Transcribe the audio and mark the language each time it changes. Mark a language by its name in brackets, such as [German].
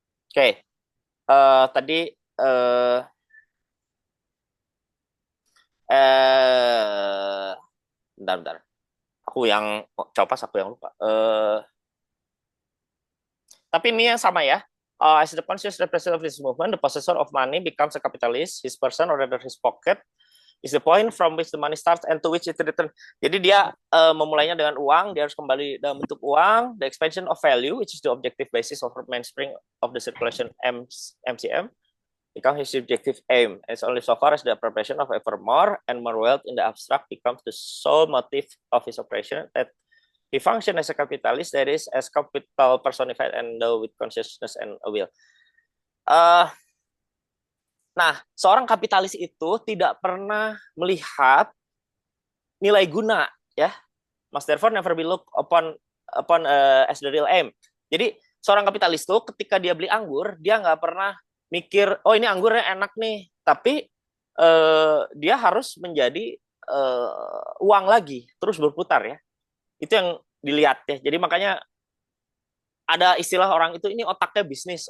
[Indonesian] Oke. Tadi eh eh bentar. Aku yang copas, aku yang lupa. Tapi ini yang sama ya. [English] As the conscious representative of this movement, the possessor of money becomes a capitalist. His person or rather his pocket is the point from which the money starts and to which it returns. [Indonesian] Jadi dia memulainya dengan uang, dia harus kembali dalam bentuk uang. [English] The expansion of value, which is the objective basis of mainspring of the circulation MCM, becomes his subjective aim. It's only so far as the appropriation of ever more and more wealth in the abstract becomes the sole motive of his operation that he function as a capitalist, that is, as capital personified and with consciousness and a will. [Indonesian] Nah, seorang kapitalis itu tidak pernah melihat nilai guna, ya. [English] Must therefore never be looked upon as the real aim. [Indonesian] Jadi, seorang kapitalis itu ketika dia beli anggur, dia nggak pernah mikir, oh ini anggurnya enak nih, tapi dia harus menjadi uang lagi, terus berputar ya. Itu yang dilihat ya. Jadi makanya ada istilah orang itu, ini otaknya bisnis.